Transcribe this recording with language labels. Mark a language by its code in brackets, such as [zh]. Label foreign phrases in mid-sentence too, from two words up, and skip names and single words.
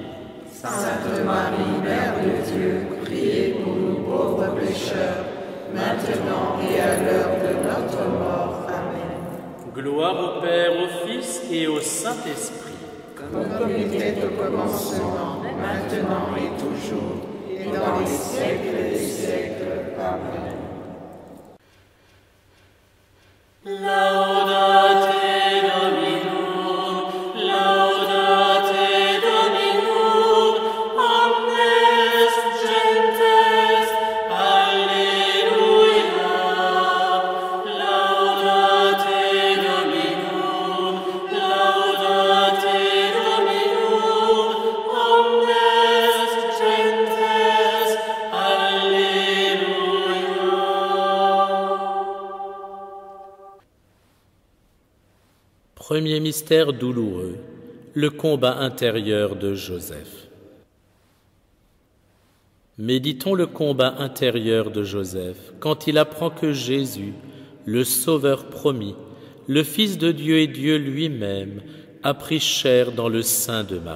[fr] Sainte Marie, Mère de Dieu, priez pour nous pauvres pécheurs, maintenant et à l'heure de notre mort. Amen. Gloire au Père, au Fils et au Saint-Esprit. Comme il était au commencement, maintenant et toujours, et dans les siècles des siècles. Amen. [la] Laudate Dominum, laudate Dominum, omnes gentes, alleluia. Laudate Dominum, laudate Dominum, omnes gentes, alleluia. [fr] Premier mystère douloureux, le combat intérieur de Joseph. Méditons le combat intérieur de Joseph quand il apprend que Jésus, le Sauveur promis, le Fils de Dieu et Dieu lui-même, a pris chair dans le sein de Marie.